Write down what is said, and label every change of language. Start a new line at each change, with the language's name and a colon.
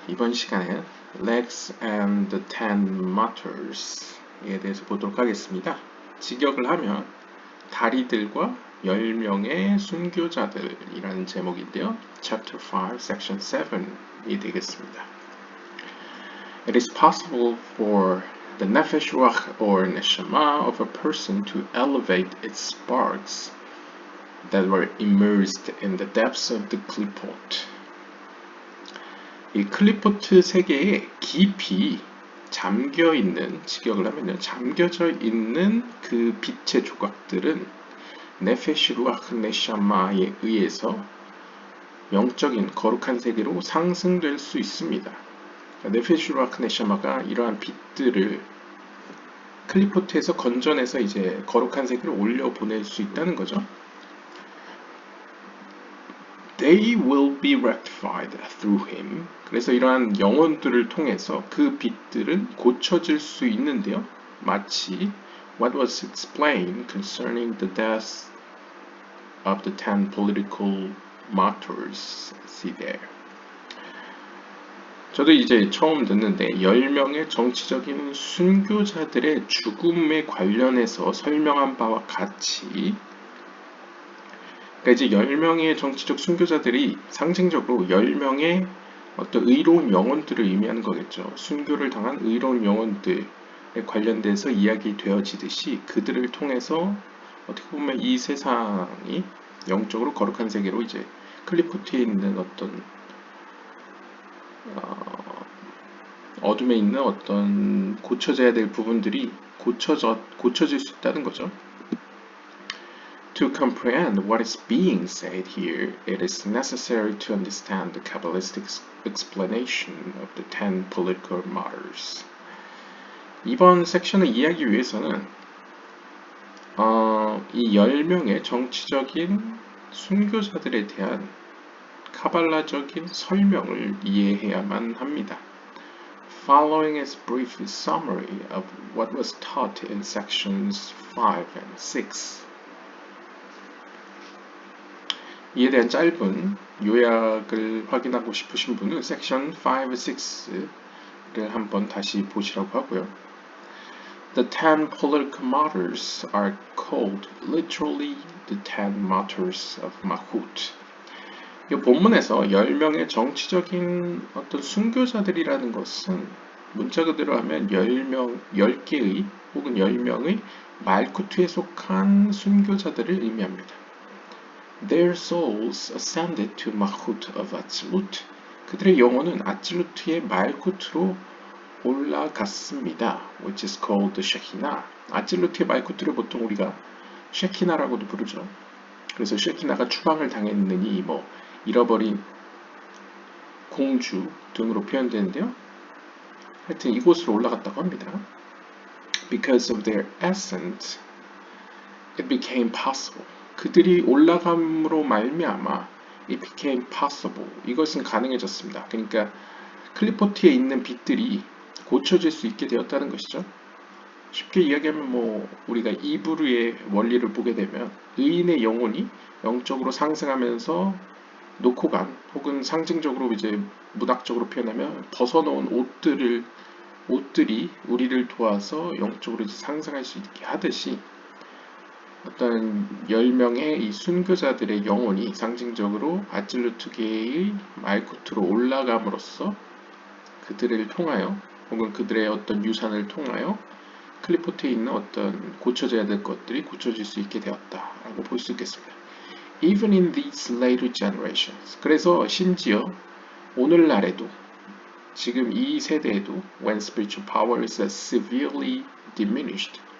Korean: 이번 시간에는 Legs and the Ten Martyrs에 대해서 보도록 하겠습니다. 직역을 하면 다리들과 10명의 순교자들이라는 제목인데요. Chapter 5, Section 7이 되겠습니다.
English: It is possible for the nefesh ruach or neshama of a person to elevate its sparks that were immersed in the depths of the klipot.
Korean: 이 클리포트 세계에 깊이 잠겨있는, 직역을 하면요, 잠겨져 있는 그 빛의 조각들은 네페시 루아흐 네샤마에 의해서 영적인 거룩한 세계로 상승될 수 있습니다. 네페시 루아흐 네샤마가 이러한 빛들을 클리포트에서 건져내서 이제 거룩한 세계로 올려보낼 수 있다는 거죠.
English: They will be rectified through him.
Korean: 그래서 이러한 영혼들을 통해서 그 빛들은 고쳐질 수 있는데요. 마치
English: what was explained concerning the death of the 10 political martyrs. See there.
Korean: 저도 이제 처음 듣는데 10명의 정치적인 순교자들의 죽음에 관련해서 설명한 바와 같이 그러니까 이제 10명의 정치적 순교자들이 상징적으로 10명의 어떤 의로운 영혼들을 의미하는 거겠죠. 순교를 당한 의로운 영혼들에 관련돼서 이야기되어지듯이 그들을 통해서 어떻게 보면 이 세상이 영적으로 거룩한 세계로 이제 클리포트에 있는 어떤 어둠에 있는 어떤 고쳐져야 될 부분들이 고쳐질 수 있다는 거죠.
English: To comprehend what is being said here, it is necessary to understand the Kabbalistic explanation of the 10 political martyrs.
Korean: 이번 섹션을 이해하기 위해서는 이 10명의 정치적인 순교자들에 대한 카발라적인 설명을 이해해야만 합니다.
English: Following is a brief summary of what was taught in sections 5 and 6.
Korean: 이에 대한 짧은 요약을 확인하고 싶으신 분은 섹션 5, 6를 한번 다시 보시라고 하고요.
English: The 10 political martyrs are called literally the 10 martyrs of Mahut.
Korean: 이 본문에서 10명의 정치적인 어떤 순교자들이라는 것은 문자 그대로 하면 10개의 혹은 10명의 말쿠트에 속한 순교자들을 의미합니다.
English: Their souls ascended to Mahut of Atzilut.
Korean: 그들의 영혼은 아찔루트의 말쿠트로 올라갔습니다.
English: Which is called the Shekinah.
Korean: 아찔루트의 말쿠트를 보통 우리가 쉐키나라고도 부르죠. 그래서 쉐키나가 추방을 당했느니 뭐 잃어버린 공주 등으로 표현되는데요. 하여튼 이곳으로 올라갔다고 합니다.
English: Because of their ascent, it became possible.
Korean: 그들이 올라감으로 말미암아
English: it became possible.
Korean: 이것은 가능해졌습니다. 그러니까 클리포트에 있는 빛들이 고쳐질 수 있게 되었다는 것이죠. 쉽게 이야기하면 뭐 우리가 이브르의 원리를 보게 되면 의인의 영혼이 영적으로 상승하면서 놓고 간 혹은 상징적으로 이제 문학적으로 표현하면 벗어놓은 옷들이 우리를 도와서 영적으로 이제 상승할 수 있게 하듯이 어떤 10명의 이 순교자들의 영혼이 상징적으로 아찔루트계의 말쿠트로 올라감으로써 그들을 통하여 혹은 그들의 어떤 유산을 통하여 클리포트에 있는 어떤 고쳐져야 될 것들이 고쳐질 수 있게 되었다라고 볼 수 있겠습니다.
English: Even in these later generations.
Korean: 그래서 심지어 오늘날에도 지금 이 세대에도
English: when spiritual power is severely diminished.